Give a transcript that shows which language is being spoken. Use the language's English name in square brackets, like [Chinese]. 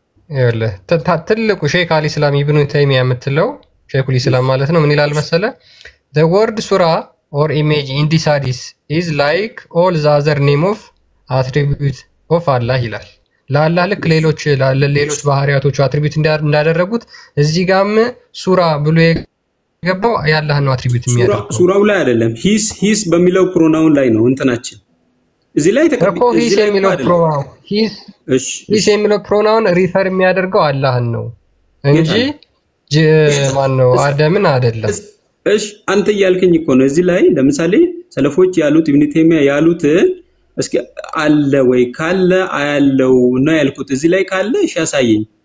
[Amharic] ይኸውልህ ትልቁ ሼክ አልኢስላም ኢብኑ ተይሚያ የምትለው ሼኹል ኢስላም ማለት ነው ምን ይላል መሰለ? [English] the word surah or image in this hadith is like all the other name of attributes of Allah [Amharic] ይላል። ለአላህ ልክ ሌሎች ባህሪያቶቹ አትሪቢዩት እንዳደረጉት እዚህ ጋርም ሱራ ብሎ የገባው ያላህ ነው አትሪቢዩት የሚያደርገው። ሱራው ላይ አይደለም፣ ሂስ በሚለው ፕሮናውን ላይ ነው እንትናችን እዚህ ላይ ተቀበል። ሂስ የሚለው ፕሮናውን ሪፈር የሚያደርገው አላህን ነው እንጂ ማን ነው አደምን አይደለም። እሺ አንተ እያልከኝ እኮ ነው። እዚህ ላይ ለምሳሌ ሰለፎች ያሉት ኢብኑ ተይሚያ ያሉት እስኪ አለ ወይ ካለ አያለው ነው ያልኩት። እዚህ ላይ ካለ እሺ ያሳየኝ